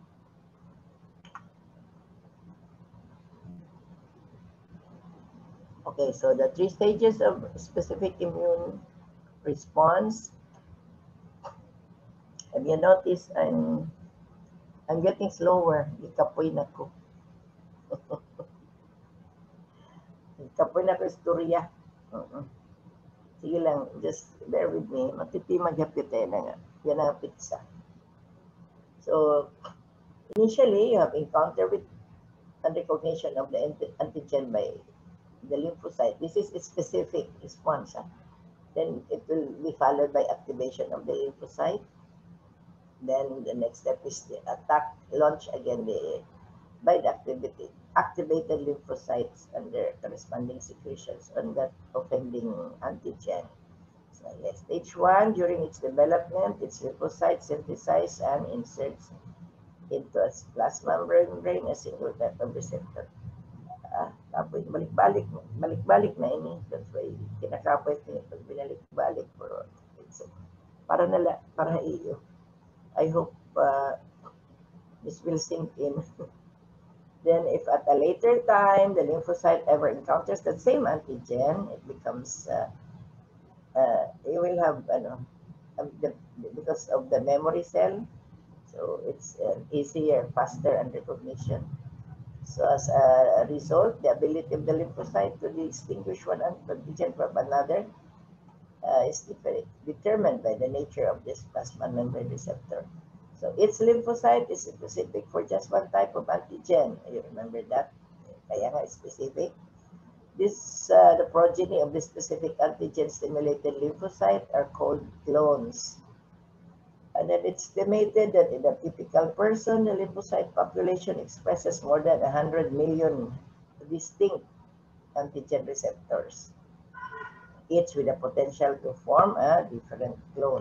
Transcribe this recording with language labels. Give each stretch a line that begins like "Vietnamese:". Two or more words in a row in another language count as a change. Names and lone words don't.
English: Okay, so the 3 stages of specific immune response. Have you noticed I'm getting slower?
Bikol: Ikapoy na ko. Ikapoy na ko istorya.
Filipino: Sige lang,
English: just bear with me.
Bikol: Matitimag hapit na nga. Yan ang pizza.
English: So, initially, you have encounter with and recognition of the antigen by the lymphocyte. This is a specific response. Then it will be followed by activation of the lymphocyte. Then the next step is the attack, launch again by the activated lymphocytes and their corresponding secretions on that offending antigen. So yes, stage 1, during its development, its lymphocytes synthesize and inserts into a plasma membrane a single type of receptor.
Bikol: Tapos balik-balik na ini.
English: That's why
Filipino: kinakapit niya pag binalik-balik.
Bikol: Pero para iyo.
English: I hope this will sink in. Then if at a later time the lymphocyte ever encounters that same antigen, it becomes, you will have, the, because of the memory cell, so it's easier, faster and recognition. So as a result, the ability of the lymphocyte to distinguish one antigen from another is determined by the nature of this plasma membrane receptor. So each lymphocyte is specific for just one type of antigen. You remember that?
Filipino: Kaya nga specific.
English: This, the progeny of the specific antigen-stimulated lymphocyte are called clones. And then it's estimated that in a typical person, the lymphocyte population expresses more than 100 million distinct antigen receptors, each with a potential to form a different clone.